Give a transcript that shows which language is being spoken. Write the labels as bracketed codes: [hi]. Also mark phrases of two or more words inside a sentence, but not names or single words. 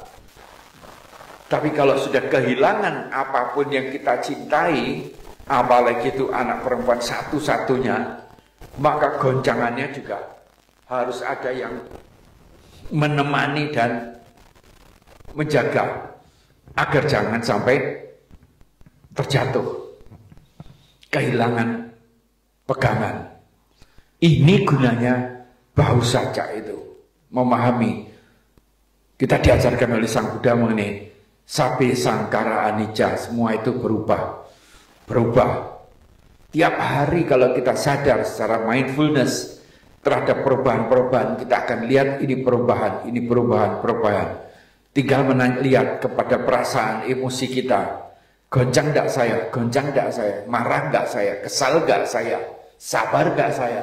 [id] Tapi kalau sudah kehilangan apapun yang kita cintai, apalagi itu anak perempuan satu-satunya, maka goncangannya juga harus ada yang menemani dan menjaga agar jangan sampai terjatuh, kehilangan pegangan. Ini gunanya bahu saja itu, memahami. Kita diajarkan oleh Sang Buddha mengenai [pi] sabbe sangkara anicca, [id] semua itu berubah. Tiap hari kalau kita sadar secara mindfulness terhadap perubahan-perubahan, kita akan lihat ini perubahan. Tinggal lihat kepada perasaan, emosi kita. Goncang enggak saya, marah enggak saya, kesal enggak saya, sabar enggak saya.